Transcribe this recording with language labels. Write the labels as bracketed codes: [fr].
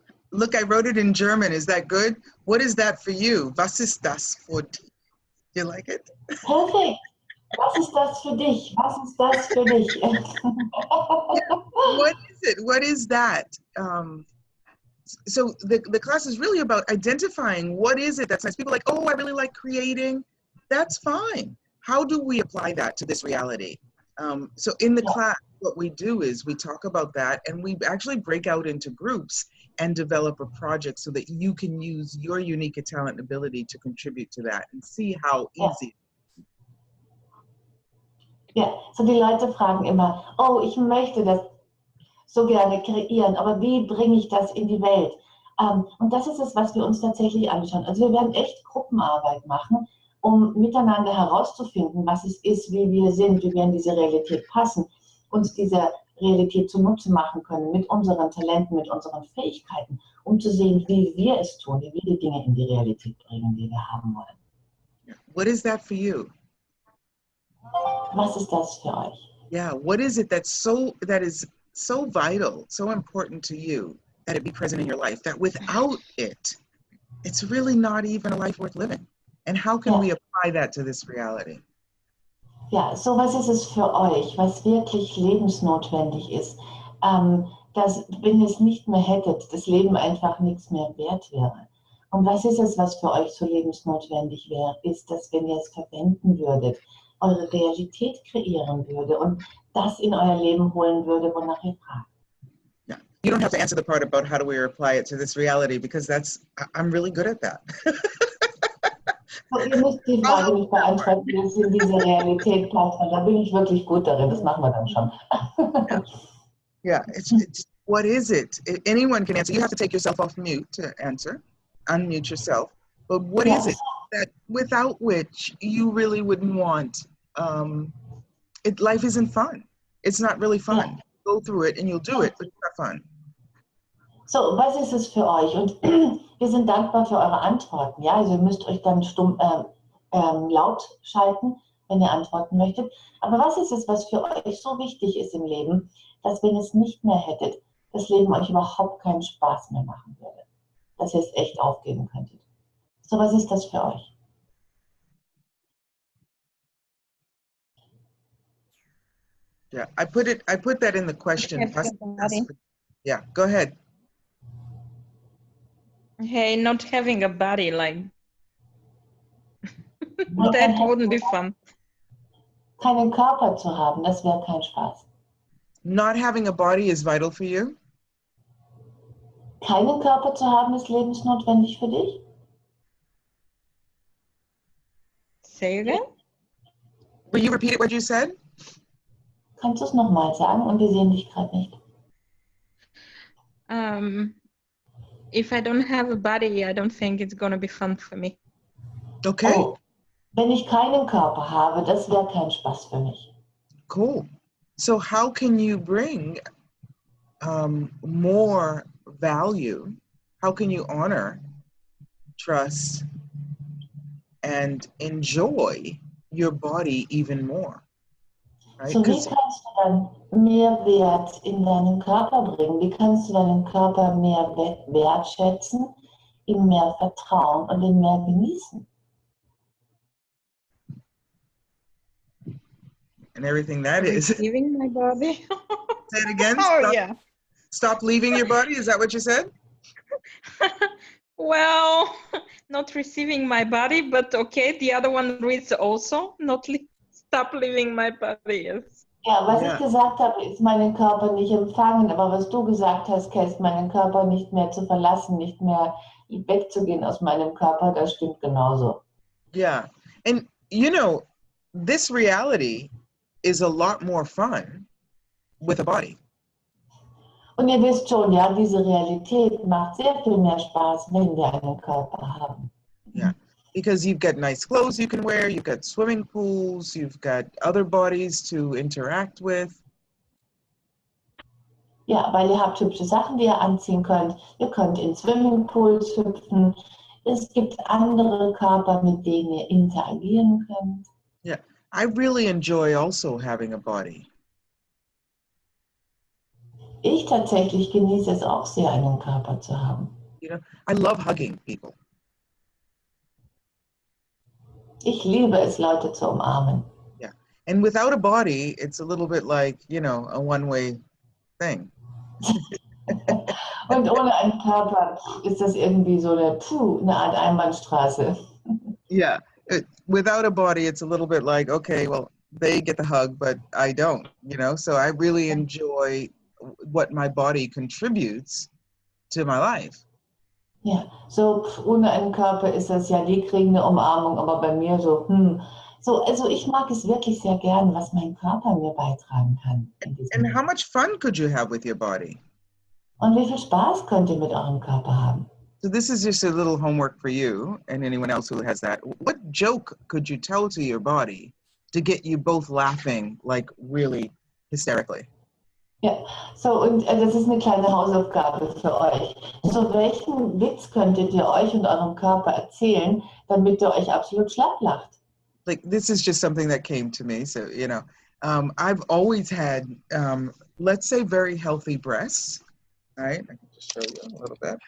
[en] Look, I wrote it in German. Is that good? What is that for you? [de] Was ist das für dich? [en] Do you like it? [de] Perfekt. Was ist das für dich? Was ist das für dich? [en] What is it? What is that? So the class is really about identifying what is it that's nice. People are like, oh, I really like creating. That's fine. How do we apply that to this reality? So in the class, what we do is we talk about that, and we actually break out into groups and develop a project so that you can use your unique talent and ability to contribute to that and see how easy. [de] Ja, so die Leute fragen immer, oh, ich möchte das so gerne kreieren, aber wie bringe ich das in die Welt? Und das ist es, was wir uns tatsächlich anschauen. Also wir werden echt Gruppenarbeit machen, um miteinander herauszufinden, was es ist, wie wir sind, wie wir in diese Realität passen, uns diese Realität zunutze machen können mit unseren Talenten, mit unseren Fähigkeiten, um zu sehen, wie wir es tun, wie wir die Dinge in die Realität bringen, die wir haben wollen. [en] What is that for you? [de] Was ist das für euch? [en] Yeah, what is it that is so vital, so important to you that it be present in your life, that without it, it's really not even a life worth living? And how can we apply that to this reality? [de] Ja, so was ist es für euch, was wirklich lebensnotwendig ist, dass, wenn ihr es nicht mehr hättet, das Leben einfach nichts mehr wert wäre. Und was ist es, was für euch so lebensnotwendig wäre, ist, dass, wenn ihr es verwenden würdet, eure Realität kreieren würde und das in euer Leben holen würde, wonach ihr fragt. [en] Yeah. You don't have to answer the part about how do we apply it to this reality, because I'm really good at that. [de] So, ihr müsst die Frage nicht beantworten, wie es in diese Realität passt. Da bin ich wirklich gut darin, das machen wir dann schon. [en] Yeah, it's what is it? Anyone can answer. You have to take yourself off mute to answer, unmute yourself. But what is it that without which you really wouldn't want? Life isn't fun. It's not really fun. Go through it and you'll do it, but it's not fun. [de] So, was ist es für euch? Und wir sind dankbar für eure Antworten. Ja, also ihr müsst euch dann stumm laut schalten, wenn ihr antworten möchtet. Aber was ist es, was für euch so wichtig ist im Leben, dass, wenn ihr es nicht mehr hättet, das Leben euch überhaupt keinen Spaß mehr machen würde? Dass ihr es echt aufgeben könntet. So, was ist das für euch? [en] Yeah, I put that in the question. Yeah, go ahead. Hey, not having a body, like that wouldn't be fun. [de] Keinen Körper zu haben, das wäre kein Spaß. [en] Not having a body is vital for you? [de] Keinen Körper zu haben, ist lebensnotwendig für dich? [en] Say again? Will you repeat it, what you said? [de] Kannst du es nochmal sagen? Und wir sehen dich gerade nicht. [en] If I don't have a body, I don't think it's gonna be fun for me. Okay. [de] Oh, wenn ich keinen Körper habe, das wäre kein Spaß für mich. [en] Cool. So how can you bring more value? How can you honor, trust, and enjoy your body even more? Right? [de] So, wie kannst du dann mehr Wert in deinen Körper bringen? Wie kannst du deinen Körper mehr wertschätzen, ihm mehr vertrauen und ihn mehr genießen? [en] And everything that is. Receiving my body. Say it again. Oh, Stop, yeah. stop leaving your body. Is that what you said? Well, not receiving my body, but okay. The other one reads also, stop leaving my body. Yes. [de] Ja, was [en] Yeah. [de] ich gesagt habe, ist meinen Körper nicht empfangen, aber was du gesagt hast, Kass, meinen Körper nicht mehr zu verlassen, nicht mehr wegzugehen aus meinem Körper, das stimmt genauso. [en] Yeah. And, you know, this reality is a lot more fun with a body. [de] Und ihr wisst schon, ja, diese Realität macht sehr viel mehr Spaß, wenn wir einen Körper haben. [en] Yeah. Because you've got nice clothes you can wear, you've got swimming pools, you've got other bodies to interact with. [de] Ja, weil ihr habt hübsche Sachen, die ihr anziehen könnt. Ihr könnt in Swimmingpools hüpfen. Es gibt andere Körper, mit denen ihr interagieren könnt. [en] Yeah. I really enjoy also having a body. [de] Ich tatsächlich genieße es auch sehr, einen Körper zu haben. [en] You know, I love hugging people. [de] Ich liebe es, Leute zu umarmen. [en] Yeah. And without a body, it's a little bit like, you know, a one-way thing. [de] Und ohne einen Körper ist das irgendwie so eine Art Einbahnstraße. [en] Yeah. Without a body, it's a little bit like, okay, well, they get the hug, but I don't, you know? So I really enjoy what my body contributes to my life. [de] Ja, so ohne einen Körper ist das ja, die kriegen eine Umarmung, aber bei mir so, So, also ich mag es wirklich sehr gern, was mein Körper mir beitragen kann. [en] And how much fun could you have with your body? [de] Und wie viel Spaß könnt ihr mit eurem Körper haben? [en] So this is just a little homework for you and anyone else who has that. What joke could you tell to your body to get you both laughing, like really hysterically? [de] Ja, so und das ist eine kleine Hausaufgabe für euch. So, welchen Witz könntet ihr euch und eurem Körper erzählen, damit ihr euch absolut schlapp lacht? [en] Like, this is just something that came to me. So, you know, I've always had, let's say, very healthy breasts. All right, I can just show you a little bit.